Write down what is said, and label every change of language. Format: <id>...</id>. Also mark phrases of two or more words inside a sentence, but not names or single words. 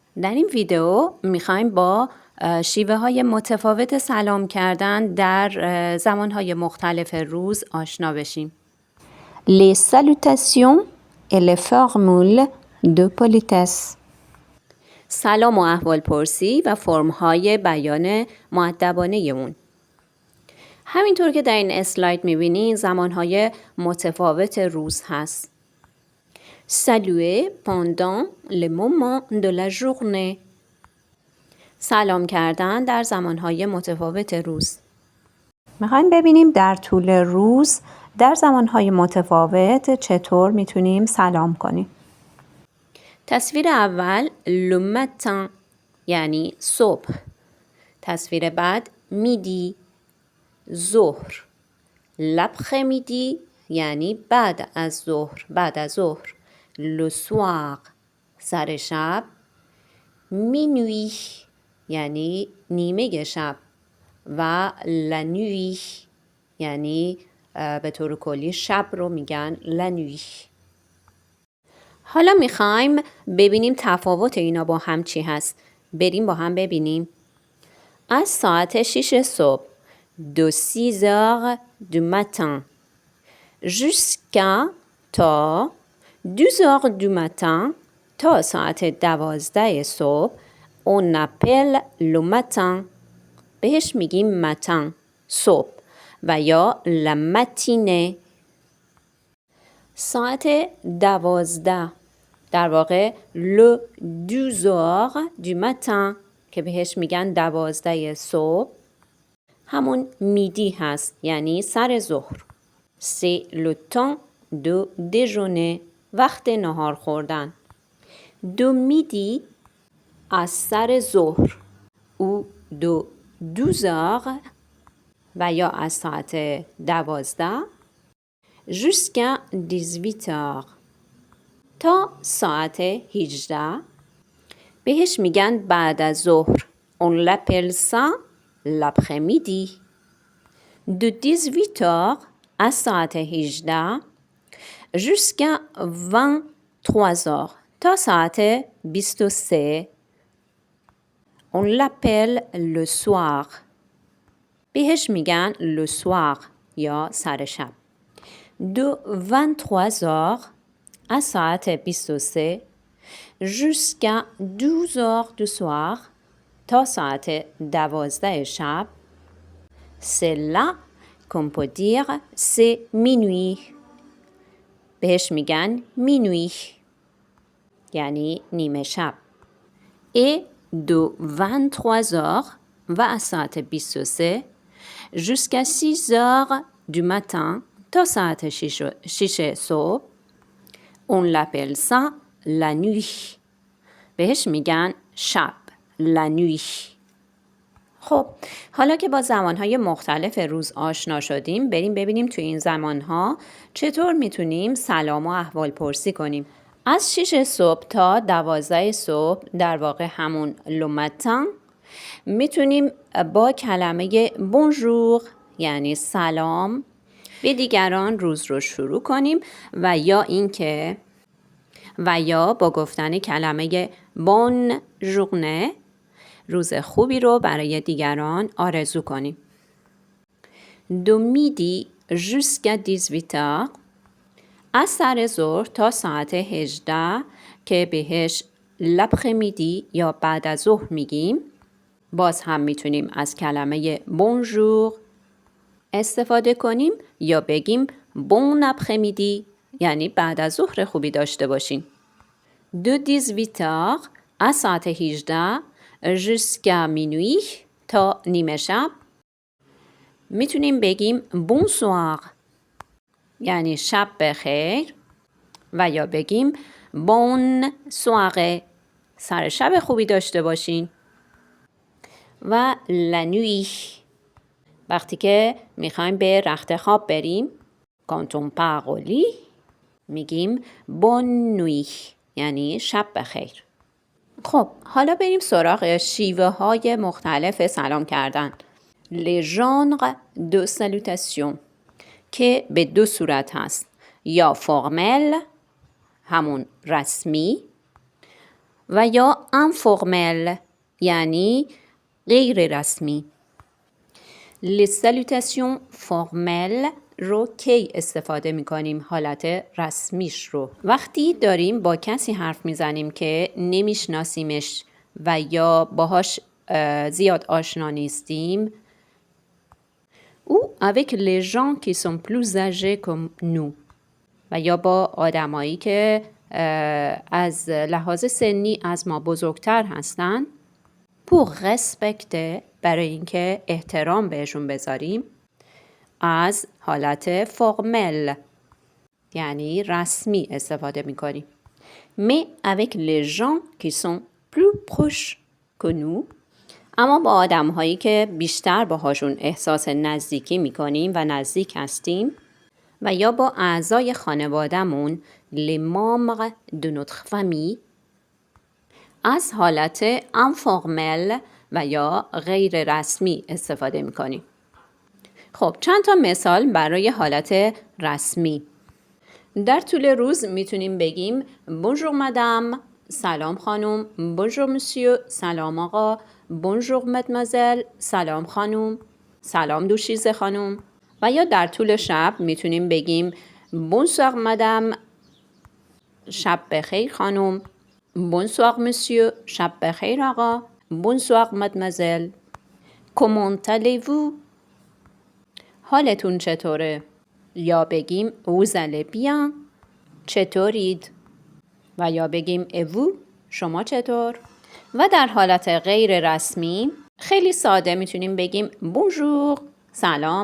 <fa>در این ویدیو میخوایم با شیوه های متفاوت سلام کردن در زمان های مختلف روز آشنا بشیم.</fa> <fr>Les salutations et les formules de politesse.</fr> <fa>سلام و احوال پرسی و فرم های بیان مؤدبانه اون. همینطور که در این اسلاید میبینید زمان های متفاوت روز هست.</fa> <fr>Saluer pendant les moments de la journée.</fr> <fa>سلام کردن در زمانهای متفاوت روز. میخوایم ببینیم در طول روز در زمانهای متفاوت چطور میتونیم سلام کنیم. تصویر اول</fa> <fr>le matin</fr> <fa>یعنی صبح. تصویر بعد midi ظهر. l'après-midi یعنی بعد از ظهر.</fa> <fr>le soir</fr> <fa>سر شب. minuit یعنی نیمه شب و</fa> <fr>la nuit</fr> <fa>یعنی به طور کلی شب رو میگن</fa> <fr>la nuit.</fr> <fa>حالا میخوایم ببینیم تفاوت اینا با هم چی هست. بریم با هم ببینیم. از ساعت 6 صبح</fa> <fr>de 6 heures du matin jusqu'à</fr> <fa>تا</fa> <fr>12 heures du matin</fr> <fa>تا ساعت 12 صبح</fa> <fr>on appelle le matin</fr> <fa>بهش میگیم matin صبح و یا</fa> <fr>la matinée.</fr> <fa>ساعت 12 در واقع</fa> <fr>le 12 heures du matin</fr> <fa>که بهش میگن 12 صبح همون میدی هست یعنی سر ظهر.</fa> <fr>c'est le temps de déjeuner</fr> <fa>وقت نهار خوردن.</fa> <fr>de midi</fr> <fa>از سر ظهر</fa> <fr>ou de 12 heures</fr> <fa>و یا از ساعت 12</fa> <fr>jusqu'à 18 heures</fr> <fa>تا ساعت 18 بهش میگن بعد از ظهر.</fa> <fr>on l'appelle ça l'après-midi. de 18 heures</fr> <fa>از ساعت 18</fa> <fr>jusqu'à 23 heures</fr> <fa>تا ساعت 23</fa> <fr>on l'appelle le soir.</fr> <fa>بهش میگن</fa> <fr>le soir</fr> <fa>یا سر شب.</fa> <fr>de 23 heures</fr> <fa>از ساعت 23</fa> <fr>jusqu'à 12 heures du soir</fr> <fa>تا ساعت 12 شب</fa> <fr>c'est là qu'on peut dire c'est minuit.</fr> <fa>بهش میگن minuit یعنی نیمه شب.</fa> <fr>et de 23 heures</fr> <fa>و از ساعت 23</fa> <fr>jusqu'à 6 heures du matin</fr> <fa>تا ساعت 6 صبح</fa> <fr>on l'appelle ça la nuit.</fr> <fa>بهش میگن شب</fa> <fr>la nuit.</fr> <fa>خب حالا که با زمانهای مختلف روز آشنا شدیم بریم ببینیم توی این زمانها چطور میتونیم سلام و احوال پرسی کنیم. از 6 صبح تا 12 صبح در واقع همون</fa> <fr>le matin</fr> <fa>میتونیم با کلمه bonjour یعنی سلام به دیگران روز رو شروع کنیم و یا با گفتن کلمه</fa> <fr>bonne journée</fr> <fa>روز خوبی رو برای دیگران آرزو کنیم.</fa> <fr>de midi jusqu'à 18 heures</fr> <fa>از سر ظهر تا ساعت 18 که بهش l'après-midi یا بعد از ظهر میگیم. باز هم میتونیم از کلمه bonjour استفاده کنیم یا بگیم</fa> <fr>bon après-midi</fr> <fa>یعنی بعد از ظهر خوبی داشته باشین.</fa> <fr>de 18 heures</fr> <fa>از ساعت 18</fa> <fr>jusqu'à minuit</fr> <fa>تا نیمه شب میتونیم بگیم bonsoir یعنی شب بخیر و یا بگیم</fa> <fr>bonne soirée</fr> <fa>سر شب خوبی داشته باشین. و</fa> <fr>la nuit</fr> <fa>وقتی که میخوایم به رخت خواب بریم</fa> <fr>quand on part au lit</fr> <fa>میگیم</fa> <fr>bonne nuit</fr> <fa>یعنی شب بخیر. خب حالا بریم سراغ شیوه های مختلف سلام کردن.</fa> <fr>les genres de salutation</fr> <fa>که به دو صورت هست. یا فرمل همون رسمی و یا informel یعنی غیر رسمی.</fa> <fr>Les salutations formelles</fr> <fa>رو کی استفاده میکنیم؟ حالت رسمیش رو. وقتی داریم با کسی حرف میزنیم که نمیشناسیمش و یا باهاش زیاد آشنا نیستیم.</fa> <fr>ou avec les gens qui sont plus âgés comme nous.</fr> <fa>و یا با آدمایی که از لحاظ سنی از ما بزرگتر هستن.</fa> <fr>pour respecter</fr> <fa>برای اینکه احترام بهشون بذاریم. از حالت فرمل یعنی رسمی استفاده میکنیم.</fa> <fr>mais avec les gens qui sont plus proches que nous.</fr> <fa>اما با آدم هایی که بیشتر باهاشون احساس نزدیکی میکنیم و نزدیک هستیم و یا با اعضای خانوادهمون</fa> <fr>les membres de notre famille</fr> <fa>از حالت informel و یا غیر رسمی استفاده میکنیم. خب چند تا مثال برای حالت رسمی. در طول روز میتونیم بگیم</fa> <fr>bonjour madame</fr> <fa>سلام خانم،</fa> <fr>bonjour monsieur</fr> <fa>سلام آقا،</fa> <fr>bonjour mademoiselle</fr> <fa>سلام خانم، سلام دوشیزه خانم. و یا در طول شب میتونیم بگیم</fa> <fr>bonsoir madame</fr> <fa>شب بخیر خانم،</fa> <fr>bonsoir monsieur</fr> <fa>شب بخیر آقا،</fa> <fr>bonsoir mademoiselle. comment allez-vous</fr> <fa>حالتون چطوره؟ یا بگیم</fa> <fr>vous allez bien</fr> <fa>چطورید؟ و یا بگیم</fa> <fr>et vous</fr> <fa>شما چطور؟ و در حالت غیر رسمی خیلی ساده میتونیم بگیم bonjour سلام.</fa>